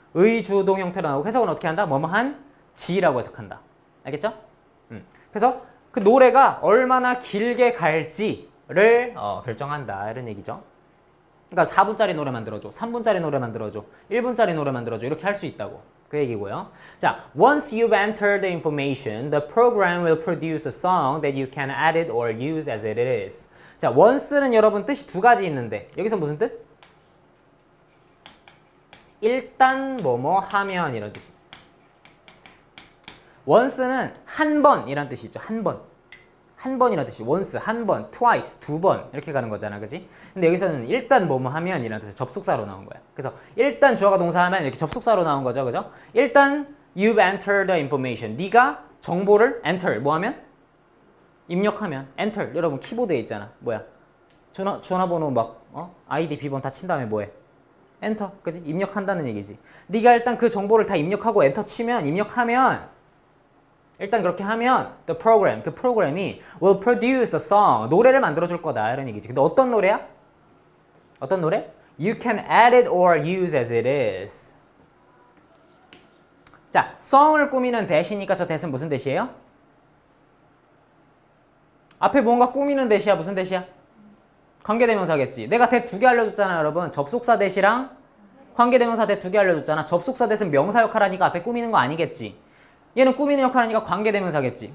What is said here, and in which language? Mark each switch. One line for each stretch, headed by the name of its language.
Korean: 의주동 형태로 나오고 해석은 어떻게 한다? 뭐뭐한 지라고 해석한다. 알겠죠? 그래서 그 노래가 얼마나 길게 갈지를 결정한다. 이런 얘기죠. 그러니까 4분짜리 노래 만들어줘, 3분짜리 노래 만들어줘, 1분짜리 노래 만들어줘 이렇게 할 수 있다고. 그 얘기고요. 자,
English: once you've entered the information, the program will produce a song that you can edit or use as it is.
Korean: 자, once는 여러분 뜻이 2가지 있는데 여기서 무슨 뜻? 일단 뭐뭐 하면 이런 뜻이. once는 한 번이란 뜻이 있죠. 한 번. 한 번이란 뜻이 once, 한 번, twice, 2번 이렇게 가는 거잖아. 그지? 근데 여기서는 일단 뭐뭐 하면 이라는 뜻의 접속사로 나온 거야. 그래서 일단 주어가 동사하면 이렇게 접속사로 나온 거죠. 그죠? 일단
English: you've entered the information.
Korean: 네가 정보를 enter 뭐 하면? 입력하면 enter. 여러분 키보드에 있잖아. 뭐야? 전화번호 막 아이디 비번 다 친 다음에 뭐해? 엔터. 그지? 입력한다는 얘기지. 네가 일단 그 정보를 다 입력하고 엔터 치면 입력하면 일단 그렇게 하면
English: the program,
Korean: 그 프로그램이
English: will produce a song,
Korean: 노래를 만들어줄 거다 이런 얘기지. 근데 어떤 노래야? 어떤 노래?
English: You can edit or use as it is.
Korean: 자, song을 꾸미는 대시니까 저 대는 무슨 대시예요? 앞에 뭔가 꾸미는 대시야? 무슨 대시야? 관계대명사겠지. 내가 대 2개 알려줬잖아 여러분. 접속사 대시랑 관계대명사 대 2개 알려줬잖아. 접속사 대는 명사 역할하니까 앞에 꾸미는 거 아니겠지. 얘는 꾸미는 역할하니까 관계대명사겠지.